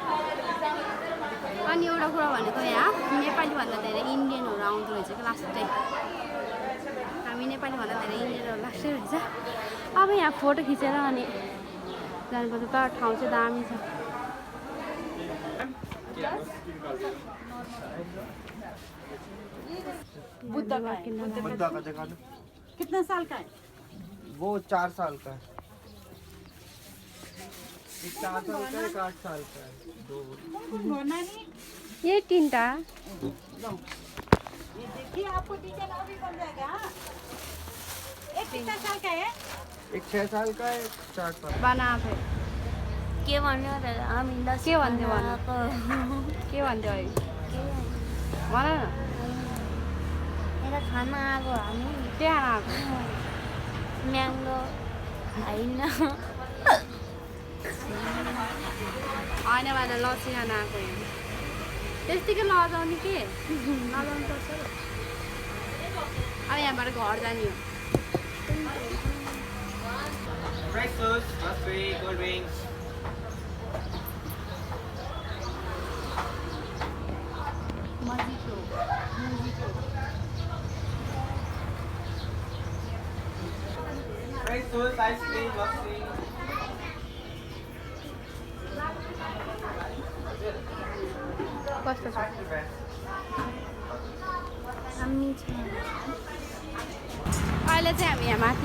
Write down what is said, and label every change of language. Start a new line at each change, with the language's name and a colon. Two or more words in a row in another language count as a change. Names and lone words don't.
Nepali: अनि एउटा कुरा भनेको यहाँ नेपालीभन्दा धेरै इन्डियनहरू आउँदो रहेछ कि लास्टै हामी नेपालीभन्दा धेरै इन्डियनहरू लास्टै रहेछ अब यहाँ फोटो खिचेर अनि जानुपर्छ तर ठाउँ चाहिँ दामी छ
Hindi: बुद्ध का जगह कितना साल का है वो 4 साल का है एक 4 साल का एक 8 साल का है 2 ये 3टा ये देखिए आपको डिजाइन अभी बन जाएगा एक कितना साल का है एक 6 साल का है 4 साल बना फिर
Nepali: के भन्यो र हामी के भन्थ्यो के भन्थ्यो अहिले भन न यता खाना आएको हामी त्यहाँ आएको म्याङ्गो होइन होइन भाइ लसी खान आएको यहाँ त्यस्तिकै लजाउने के नजाउनु पर्छ अब यहाँबाट घर जाने हो
English: Breakfast, coffee, cold drinks.
Nepali: कस्तो छ अहिले चाहिँ हामी यहाँ माथि